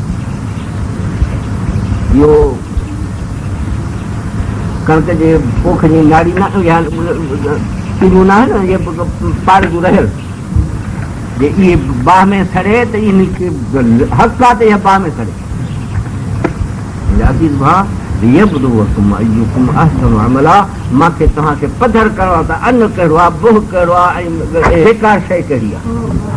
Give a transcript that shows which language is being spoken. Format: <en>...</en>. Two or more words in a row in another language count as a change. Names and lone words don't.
<sd>इहो कणिक जे पोख जी नाड़ी न पीलियूं न आहिनि न इहे पाड़ जूं रहियल जे इहे बाहि में सड़े त इनखे हक़ आहे त इहा बाहि में सड़े अज़ीज़ भाउ</sd> <ar>ليبلوكم أيكم أحسن عملا</ar> <sd>मूंखे तव्हांखे पधर करिणो आहे त अन्न कहिड़ो आहे बोह कहिड़ो आहे ऐं बेकार शइ कहिड़ी आहे</sd>